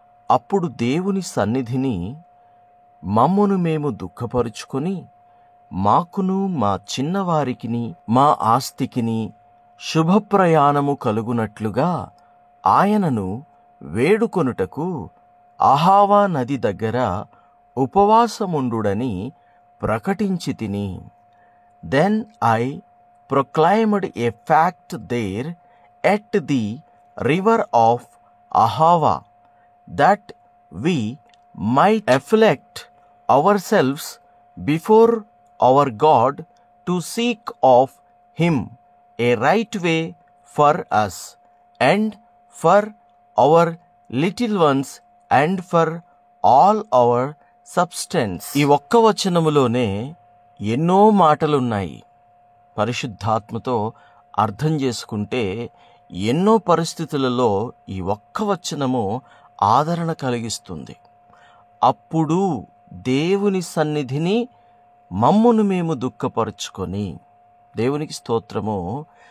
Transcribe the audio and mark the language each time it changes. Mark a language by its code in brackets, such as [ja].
[te] అప్పుడు దేవుని సన్నిధిని మమ్మును మేము దుఃఖపరుచుకొని, మాకును మా చిన్నవారికిని మా ఆస్తికిని శుభప్రయాణము కలుగునట్లుగా ఆయనను వేడుకొనుటకు అహావా నది దగ్గర ఉపవాసముండుడని ప్రకటించితిని. [en] Then I proclaimed a fact there at the river of Ahava, that we might afflict ourselves before our God to seek of him a right way for us and for our little ones and for all our substance. [te] ఈ ఒక్క వచనములోనే ఎన్నో మాటలున్నాయి. పరిశుద్ధాత్మతో అర్థం చేసుకుంటే ఎన్నో పరిస్థితులలో ఈ ఒక్క వచనము ఆదరణ కలిగిస్తుంది. అప్పుడు దేవుని సన్నిధిని మమ్మును మేము దుఃఖపరుచుకొని, దేవునికి స్తోత్రము.